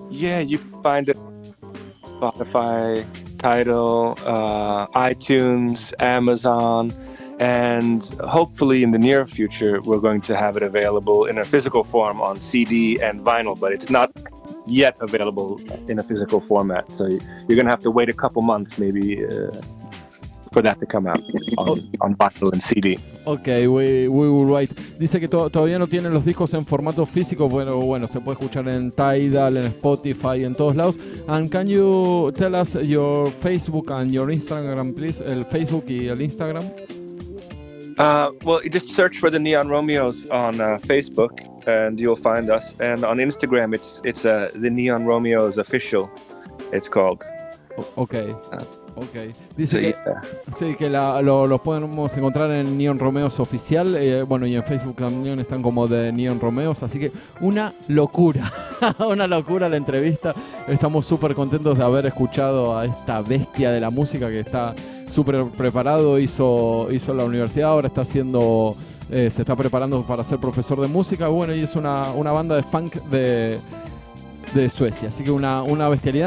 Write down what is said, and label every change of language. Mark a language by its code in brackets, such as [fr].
[en] Yeah, you can find it Spotify, Tidal, iTunes, Amazon, and hopefully in the near future we're going to have it available in a physical form on CD and vinyl, but it's not yet available in a physical format, so you're going to have to wait a couple months maybe for that to come out on vinyl and CD. Okay, we will wait. [es] Dice que todavía no tienen los discos en formato físico, bueno, se puede escuchar en Tidal, en Spotify, en todos lados. [en] And can you tell us your Facebook and your Instagram, please? [es] El Facebook y el Instagram. [en] Well, you just search for the Neon Romeoz on Facebook and you'll find us. And on Instagram, it's the Neon Romeoz official. It's called. Okay. Okay. [es] Dice que los podemos encontrar en Neon Romeoz oficial, y en Facebook también están como de Neon Romeoz, así que una locura, una locura la entrevista. Estamos súper contentos de haber escuchado a esta bestia de la música que está súper preparado, hizo la universidad, ahora está haciendo, se está preparando para ser profesor de música, y es una banda de funk de Suecia, así que una bestialidad.